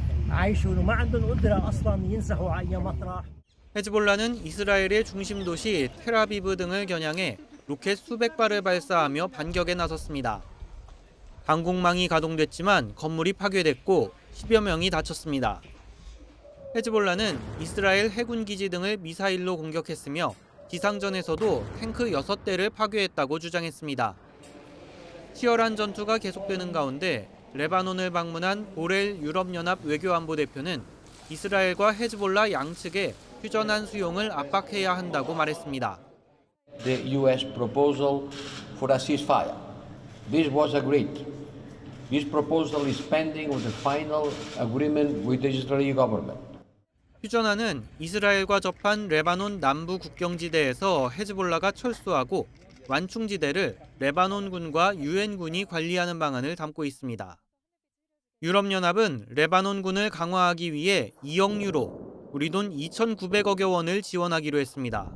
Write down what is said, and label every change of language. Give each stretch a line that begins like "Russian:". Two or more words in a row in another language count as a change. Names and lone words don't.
Arabic: عايشون وما عندهم قدرة أصلا ينزحوا على أي مطرح.
Korean: 헤즈볼라는 이스라엘의 중심 도시 텔아비브 등을 겨냥해 로켓 수백 발을 발사하며 반격에 나섰습니다. 방공망이 가동됐지만 건물이 파괴됐고 10여 명이 다쳤습니다. 헤즈볼라는 이스라엘 해군 기지 등을 미사일로 공격했으며 지상전에서도 탱크 6대를 파괴했다고 주장했습니다. 치열한 전투가 계속되는 가운데 레바논을 방문한 보렐 유럽연합 외교안보대표는 이스라엘과 헤즈볼라 양측에 휴전한 수용을 압박해야 한다고 말했습니다.
English: The U.S. proposal for a ceasefire. This was agreed. This proposal is pending with the final agreement with the Israeli government.
Korean: 휴전안은 이스라엘과 접한 레바논 남부 국경지대에서 헤즈볼라가 철수하고 완충지대를 레바논군과 유엔군이 관리하는 방안을 담고 있습니다. 유럽연합은 레바논군을 강화하기 위해 2억 유로, 우리 돈 2,900억여 원을 지원하기로 했습니다.